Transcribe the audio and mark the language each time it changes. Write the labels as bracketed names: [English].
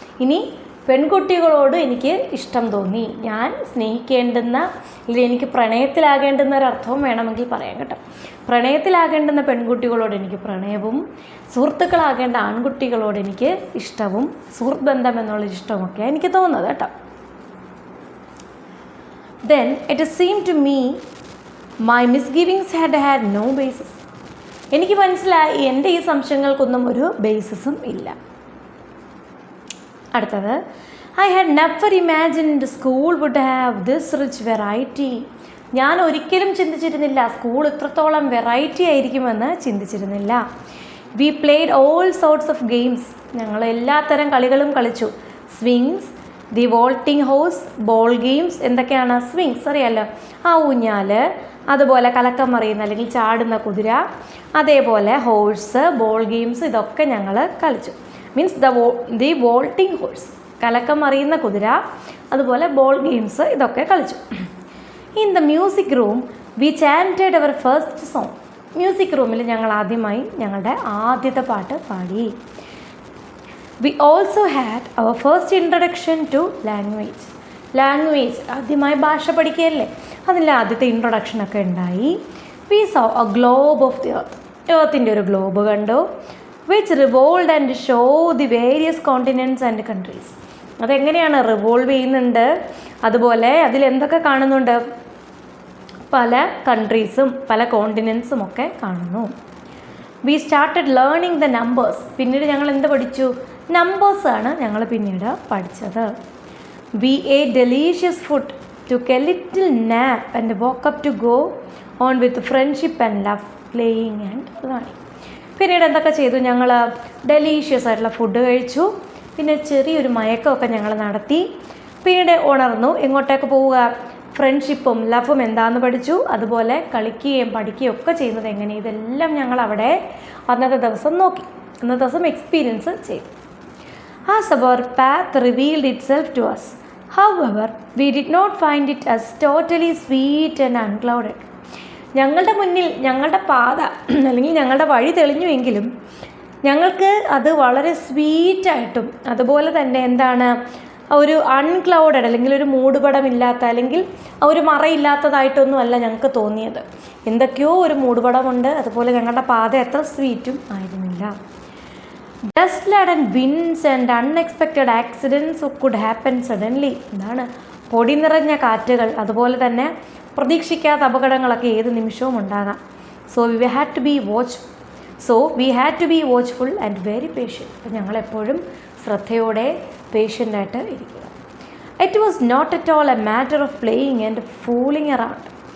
[Malayalam] ഇനി പെൺകുട്ടികളോട് എനിക്ക് ഇഷ്ടം തോന്നി. ഞാൻ സ്നേഹിക്കേണ്ടുന്ന, അല്ലെങ്കിൽ എനിക്ക് പ്രണയത്തിലാകേണ്ടുന്ന ഒരർത്ഥവും വേണമെങ്കിൽ പറയാം കേട്ടോ. പ്രണയത്തിലാകേണ്ടുന്ന പെൺകുട്ടികളോട് എനിക്ക് പ്രണയവും, സുഹൃത്തുക്കളാകേണ്ട ആൺകുട്ടികളോട് എനിക്ക് ഇഷ്ടവും, സുഹൃത്ത് ബന്ധം എന്നുള്ള ഇഷ്ടവുമൊക്കെ എനിക്ക് തോന്നുന്നത് കേട്ടോ. [English] Then it seemed to me my misgivings had no basis. [Malayalam] എനിക്ക് മനസ്സിലായി എൻ്റെ ഈ സംശയങ്ങൾക്കൊന്നും ഒരു ബേസിസും ഇല്ല. അടുത്തത്, [English] I had never imagined school would have this rich variety. [Malayalam] ഞാൻ ഒരിക്കലും ചിന്തിച്ചിരുന്നില്ല സ്കൂൾ ഇത്രത്തോളം വെറൈറ്റി ആയിരിക്കുമെന്ന് ചിന്തിച്ചിരുന്നില്ല. [English] We played all sorts of games. [Malayalam] ഞങ്ങൾ എല്ലാത്തരം കളികളും കളിച്ചു. Swings, the vaulting house, ball games. എന്തൊക്കെയാണ്? സ്വിങ്സ് അറിയാമല്ലോ, ആ ഊഞ്ഞാൽ, അതുപോലെ കലക്കം മറിയുന്ന അല്ലെങ്കിൽ ചാടുന്ന കുതിര, അതേപോലെ ഹോഴ്സ്, ബോൾ ഗെയിംസ്, ഇതൊക്കെ ഞങ്ങൾ കളിച്ചു. മീൻസ് ദി വോൾട്ടിംഗ് ഹോഴ്സ്, കലക്കം മറിയുന്ന കുതിര, അതുപോലെ ബോൾ ഗെയിംസ്, ഇതൊക്കെ കളിച്ചു. [English] In the music room we chanted our first song. [Malayalam] Music റൂമിൽ ഞങ്ങൾ ആദ്യമായി ഞങ്ങളുടെ ആദ്യത്തെ പാട്ട് പാടി. [English] We also had our first introduction to language. [Malayalam] ആദ്യമായി ഭാഷ പഠിക്കുകയല്ലേ, അതിൻ്റെ ആദ്യത്തെ ഇൻട്രൊഡക്ഷനൊക്കെ ഉണ്ടായി. [English] We saw a globe of the earth. [Malayalam] എർത്തിൻ്റെ ഒരു ഗ്ലോബ് കണ്ടു. [English] which revolved and show the various continents and countries. [Malayalam] അതെങ്ങനെയാണ്? റിവോൾവ് ചെയ്യുന്നുണ്ട്, അതുപോലെ അതിലെന്തൊക്കെ കാണുന്നുണ്ട്? പല കൺട്രീസും പല കോണ്ടിനെൻസും ഒക്കെ കാണുന്നു. [English] We started learning the numbers. [Malayalam] പിന്നീട് ഞങ്ങൾ എന്ത് പഠിച്ചു? നമ്പേഴ്സാണ് ഞങ്ങൾ പിന്നീട് പഠിച്ചത്. [English] We ate delicious food, took a little nap and woke up to go on with friendship and love, playing and learning. [Malayalam] പിന്നീട് എന്തൊക്കെ ചെയ്തു? ഞങ്ങൾ ഡെലീഷ്യസ് ആയിട്ടുള്ള ഫുഡ് കഴിച്ചു, പിന്നെ ചെറിയൊരു മയക്കമൊക്കെ ഞങ്ങൾ നടത്തി, പിന്നീട് ഉണർന്നു. എങ്ങോട്ടേക്ക് പോവുക? ഫ്രണ്ട്ഷിപ്പും ലവും എന്താണെന്ന് പഠിച്ചു, അതുപോലെ കളിക്കുകയും പഠിക്കുകയും ഒക്കെ ചെയ്യുന്നത് എങ്ങനെ, ഇതെല്ലാം ഞങ്ങൾ അവിടെ അന്നത്തെ ദിവസം നോക്കി, അന്നത്തെ ദിവസം എക്സ്പീരിയൻസ് ചെയ്തു. [English] As our path revealed itself to us, however, we did not find it as totally sweet and unclouded. [Malayalam] ഞങ്ങളുടെ മുന്നിൽ ഞങ്ങളുടെ പാത അല്ലെങ്കിൽ ഞങ്ങളുടെ വഴി തെളിഞ്ഞുവെങ്കിലും ഞങ്ങൾക്ക് അത് വളരെ സ്വീറ്റായിട്ടും അതുപോലെ തന്നെ എന്താണ്, ഒരു അൺക്ലൗഡഡ് അല്ലെങ്കിൽ ഒരു മൂടുപടമില്ലാത്ത അല്ലെങ്കിൽ ഒരു മറയില്ലാത്തതായിട്ടൊന്നും അല്ല ഞങ്ങൾക്ക് തോന്നിയത്. എന്തൊക്കെയോ ഒരു മൂടുപടമുണ്ട്, അതുപോലെ ഞങ്ങളുടെ പാത അത്ര സ്വീറ്റും ആയിരുന്നില്ല. [English] Dust laden winds and unexpected accidents could happen suddenly. [Malayalam] എന്താണ്? പൊടി നിറഞ്ഞ കാറ്റുകൾ, അതുപോലെ തന്നെ പ്രതീക്ഷിക്കാത്ത അപകടങ്ങളൊക്കെ ഏത് നിമിഷവും ഉണ്ടാകാം. [English] So we had to be watchful. So we had to be watchful and very patient. [Malayalam] അപ്പം ഞങ്ങളെപ്പോഴും ശ്രദ്ധയോടെ പേഷ്യൻ്റായിട്ട് ഇരിക്കുക. [English] It was not at all a matter of playing and fooling around.